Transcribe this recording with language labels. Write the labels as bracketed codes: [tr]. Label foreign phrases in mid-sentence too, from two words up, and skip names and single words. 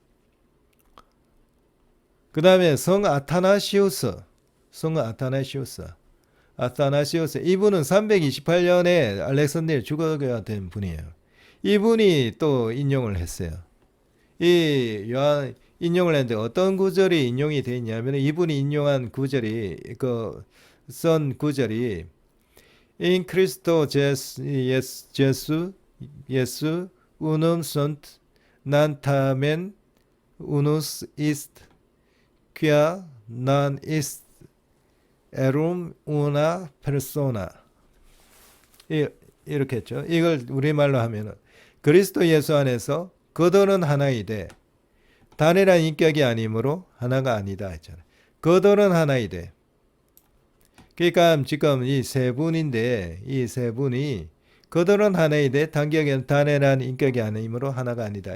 [ko] 그 다음에 성 아타나시우스 이분은 328년에 알렉산드리아 주거가 된 분이에요. 이분이 또 인용을 했어요. 이 요한 인용을 했는데 어떤 구절이 인용이 되어 있냐면 이분이 인용한 구절이 쓴 구절이 [la] In Cristo Jesu unum sunt nantamen unus ist quia non ist erum una persona [ko] 이렇게 했죠. 이걸 우리말로 하면은 그리스도 예수 안에서 그들은 하나이되 단일한 인격이 아니므로 하나가 아니다 했잖아요. 그들은 하나이되 그러니까 지금 이 세 분인데 이 세 분이 그들은 하나이되 단일한 인격이 아니므로 하나가 아니다.